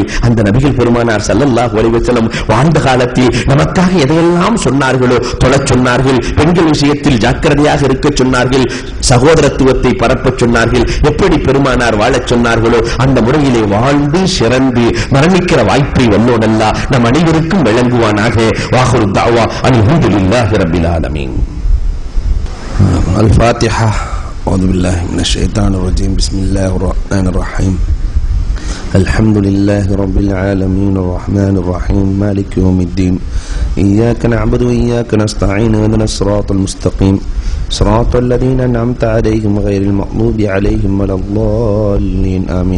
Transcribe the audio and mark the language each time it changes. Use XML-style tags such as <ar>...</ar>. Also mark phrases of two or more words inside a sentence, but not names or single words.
<ta>அந்த நபிகள் பெருமானார்</ta> <ar>صلى الله عليه وسلم</ar> <ta>வாழ்ந்த காலத்தில் நமக்காக எதையெல்லாம் சொன்னார்களோ தொழச் சொன்னார்கள், பெண்கள் விஷயத்தில் ஜாக்கிரதையாக இருக்க சொன்னார்கள், சகோதரத்துவத்தை பரப்பச் சொன்னார்கள், எப்படி பெருமானார் வாழச் சொன்னார்களோ அந்த முறையிலே வாழ்ந்து சிறந்து மரணிக்கிற வாய்ப்பை வல்லோனல்லா நம் அனைவருக்கும் வழங்குவானாக.</ta> <ar>وآخر دعوانا الحمد لله رب العالمين. الفاتحة. أعوذ بالله من الشيطان الرجيم. بسم الله الرحمن الرحيم. الحمد لله رب العالمين الرحمن الرحيم مالك يوم الدين. إياك نعبد وإياك نستعين اهدنا الصراط المستقيم صراط الذين أنعمت عليهم غير المغضوب عليهم ولا الضالين آمين.</ar>